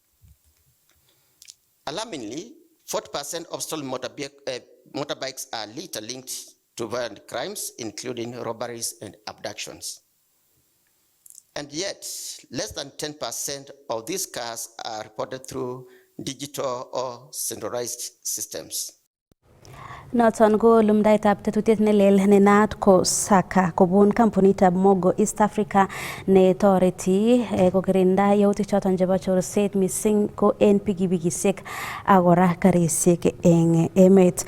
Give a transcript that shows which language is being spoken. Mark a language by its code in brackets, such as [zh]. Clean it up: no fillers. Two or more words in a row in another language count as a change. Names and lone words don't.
[en] Alarmingly, 40% of stolen motorbikes are later linked to violent crimes, including robberies and abductions. And yet, less than 10% of these cars are reported through digital or centralized systems. [kln] Noton ko lumdaitab tetutiet nelel nenaat ko Saka kobun kampunitab Mogo East Africa ne toreti kokirinda yautik choton chebo chorset mising ko en pikipikisiek ak kora karisiek eng emet.